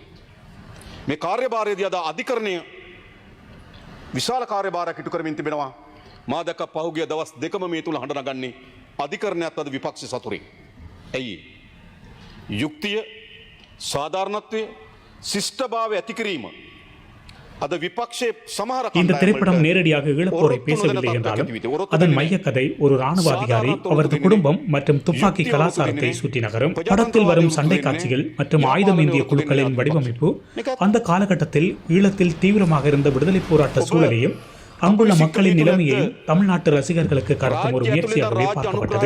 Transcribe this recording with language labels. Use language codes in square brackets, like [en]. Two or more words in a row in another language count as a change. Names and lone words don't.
[si] මේ කාර්යභාරයේදී අද අධිකරණය විශාල කාර්යභාරයක් ඉටු කරමින් තිබෙනවා. මා දැක්ක පහුගිය දවස් දෙකම මේ තුල හඬ නගන්නේ අධිකරණයත් අද විපක්ෂයේ සතුරෙක්. ඇයි? යුක්තිය, සාධාරණත්වය, ශිෂ්ටභාවය ඇති කිරීම අද විපක්ෂයේ සමහර [ta] இந்த திரைப்படம் நேரடியாக ஈழப்போரை பேசவில்லை என்றாலும் அதன் மையக்கதை ஒரு ராணுவ அதிகாரி, அவரது குடும்பம் மற்றும் துப்பாக்கி கலாச்சாரத்தை சுற்றி நகரும். படத்தில் வரும் சண்டை காட்சிகள் மற்றும் ஆயுதம் ஏந்திய குழுக்களின் வடிவமைப்பு அந்த காலகட்டத்தில் ஈழத்தில் தீவிரமாக இருந்த விடுதலை போராட்ட சூழலையும் அங்குள்ள மக்களின் நிலைமையையும் தமிழ்நாட்டு ரசிகர்களுக்கு கடத்தும் ஒரு முயற்சியாகவே பார்க்கப்பட்டது.